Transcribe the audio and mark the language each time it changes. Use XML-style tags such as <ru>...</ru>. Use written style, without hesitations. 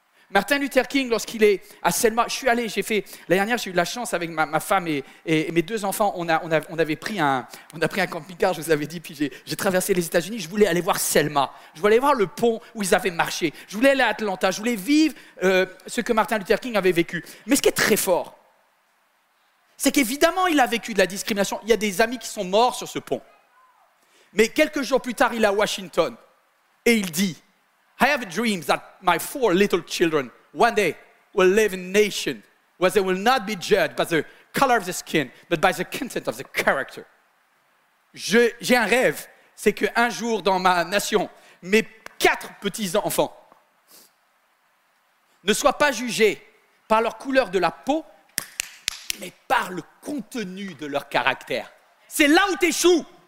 <fr>Martin Luther King, lorsqu'il est à Selma, je suis allé, j'ai fait, l'année dernière, j'ai eu de la chance avec ma femme et mes deux enfants, on a pris un camping-car, je vous avais dit, puis j'ai traversé les États-Unis, je voulais aller voir Selma, je voulais voir le pont où ils avaient marché, je voulais aller à Atlanta, je voulais vivre ce que Martin Luther King avait vécu. Mais ce qui est très fort, c'est qu'évidemment, il a vécu de la discrimination, il y a des amis qui sont morts sur ce pont. Mais quelques jours plus tard, il est à Washington et il dit,</fr> <en>I have a dream that my four little children one day will live in a nation where they will not be judged by the color of the skin, but by the content of the character.</en> <fr>J'ai un rêve, c'est qu'un jour dans ma nation, mes quatre petits-enfants ne soient pas jugés par leur couleur de la peau, mais par le contenu de leur caractère. C'est là où t'échoues.</fr>